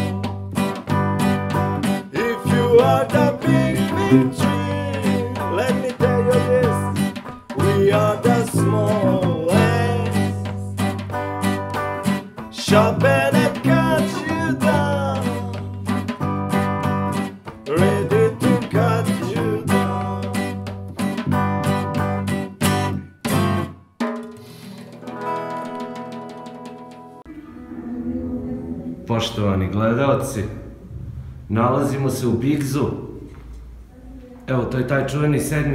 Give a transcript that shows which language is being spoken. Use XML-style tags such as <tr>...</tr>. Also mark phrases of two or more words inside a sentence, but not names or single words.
<en>If you are the big tree, let me tell you this, we are the smallest. Shall better cut you down, ready to cut you down.</en> <sr>Poštovani gledaoci, nalazimo se u Bigzu. Evo, to je taj čuveni 7.</sr>